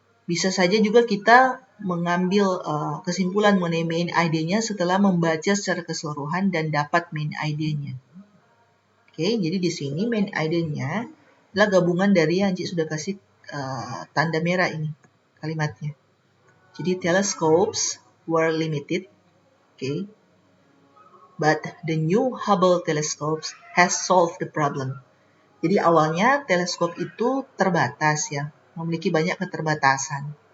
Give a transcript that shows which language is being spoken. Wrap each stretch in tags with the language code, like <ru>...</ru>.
<id>Bisa saja juga kita mengambil kesimpulan mengenai main idenya setelah membaca secara keseluruhan dan dapat main idenya. Oke, jadi di sini main idenya adalah gabungan dari yang Cik sudah kasih tanda merah ini kalimatnya.</id> <en>Jadi telescopes were limited, okay, but the new Hubble telescopes has solved the problem.</en> <id>Jadi awalnya teleskop itu terbatas ya, memiliki banyak keterbatasan.</id>